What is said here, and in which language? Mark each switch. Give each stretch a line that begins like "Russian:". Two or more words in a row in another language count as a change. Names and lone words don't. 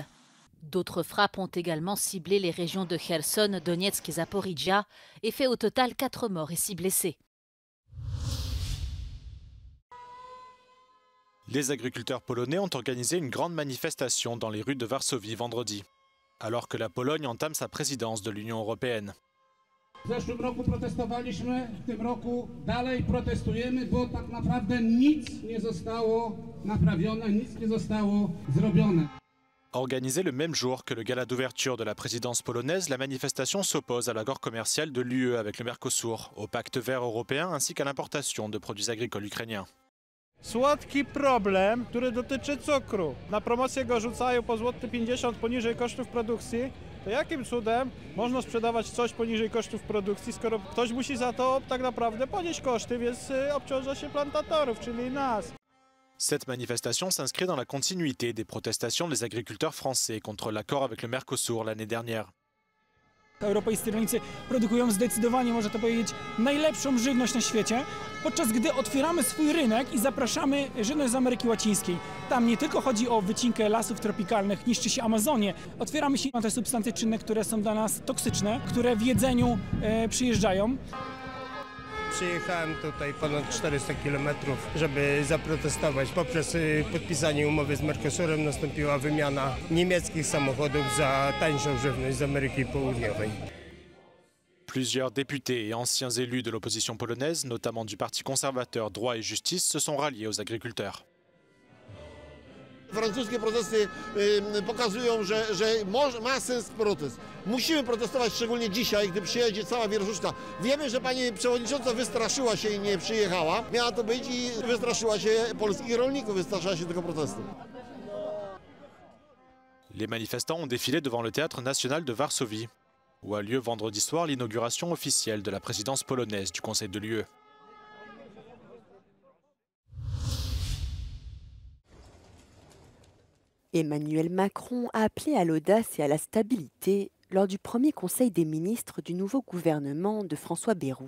French: D'autres frappes ont également ciblé les régions de Kherson, Donetsk et Zaporizhia et fait au total 4 morts et 6 blessés. Les agriculteurs polonais ont organisé une grande manifestation dans les rues de Varsovie vendredi, alors que la Pologne entame sa présidence de l'Union européenne.
Polish: W zeszłym roku protestowaliśmy, w tym roku dalej protestujemy, bo tak naprawdę nic nie zostało naprawione, nic nie zostało zrobione.
French: Organisée le même jour que le gala d'ouverture de la présidence polonaise, la manifestation s'oppose à l'accord commercial de l'UE avec le Mercosur, au pacte vert européen ainsi qu'à l'importation de produits agricoles ukrainiens.
Polish: Słodki problem, który dotyczy cukru. Na promocję go rzucają po złoty 50 poniżej kosztów produkcji. To jakim cudem można sprzedawać coś poniżej kosztów produkcji, skoro ktoś musi za to tak naprawdę ponieść koszty, więc obciąża się plantatorów, czyli nas.
French: Cette manifestation s'inscrit dans la continuité des protestations des agriculteurs français contre l'accord avec le Mercosur l'année dernière.
Polish: Europejscy rolnicy produkują zdecydowanie, można to powiedzieć, najlepszą żywność na świecie, podczas gdy otwieramy swój rynek i zapraszamy żywność z Ameryki Łacińskiej. Tam nie tylko chodzi o wycinkę lasów tropikalnych, niszczy się Amazonię. Otwieramy się na te substancje czynne, które są dla nas toksyczne, które w jedzeniu przyjeżdżają. Przyjechałem tutaj ponad 400 km, żeby zaprotestować. Poprzez podpisanie umowy z Mercosurem nastąpiła wymiana niemieckich samochodów za tańszą żywność z Ameryki Południowej.
French: Plusieurs députés et anciens élus de l'opposition polonaise, notamment du Parti conservateur Droit et Justice, se sont ralliés aux agriculteurs.
Polish: Francuskie protesty pokazują, że ma sens protest. Musimy protestować szczególnie dzisiaj, gdy przyjedzie cała wierchuszka. Wiemy, że pani przewodnicząca wystraszyła się i nie przyjechała. Miała to być i wystraszyła się polskich rolników, wystraszyła się tego protestu.
French: Les manifestants ont défilé devant le théâtre national de Varsovie, où a lieu vendredi soir l'inauguration officielle de la présidence polonaise du Conseil de l'UE. Emmanuel Macron a appelé à l'audace et à la stabilité lors du premier conseil des ministres du nouveau gouvernement de François Bayrou.